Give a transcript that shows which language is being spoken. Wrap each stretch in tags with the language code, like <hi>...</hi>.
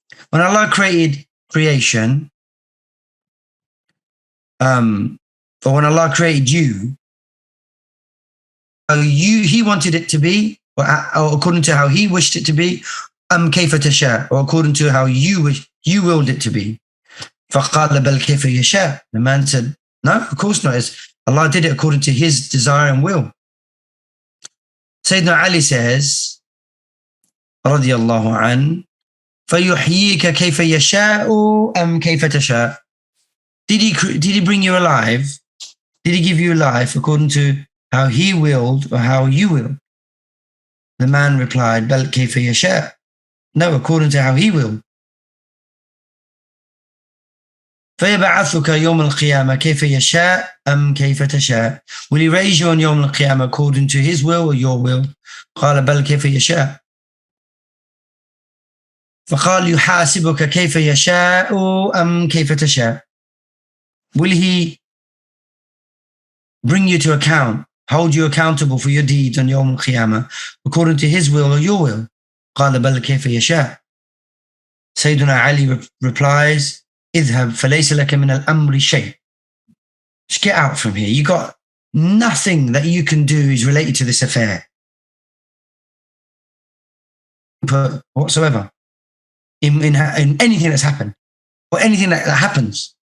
<en>When Allah created creation, or when Allah created you, He wanted it to be, or according to how He wished it to be,</en> <ar>كَيْفَ تَشَاءُ,</ar> <en>or according to how you willed it to be.</en> <ar>فَقَالَ بَلْ كَيْفَ يَشَاءُ.</ar> <en>The man said, no, of course not. Allah did it according to His desire and will. Sayyidina Ali says,</en> <ar>رضي الله عنه, فَيُحْيِيكَ كَيْفَ يَشَاءُ أَمْ كَيْفَ تَشَاءُ.</ar> <en>Did he bring you alive? Did He give you life according to how He willed or how you will? The man replied,</en> <ar>بَلْ كَيْفَ يَشَاءُ.</ar> <en>No, according to how He willed.</en> <ar>فَيَبْعَثُكَ يَوْمَ الْقِيَامَةِ كَيْفَ يَشَاءُ أَمْ كَيْفَ تَشَاءُ.</ar> <en>Will He raise you on يوم القيامة according to His will or your will?</en> <ar>قَالَ بَلْ كَيْفَ يَشَاءُ. فقال يحاسبك كيف يشاء أم كيف تشاء.</ar> <en>Will he bring you to account, hold you accountable for your deeds on Yawm al-Qiyamah according to his will or your will?</en> <ar>قال بل كيف يشاء.</ar> <en>Sayyidina Ali replies,</en> <ar>اذهب فليس لك من الأمر شيء.</ar> <en>Just get out from here. You got nothing that you can do is related to this affair whatsoever in anything that's happened or anything that happens.</en>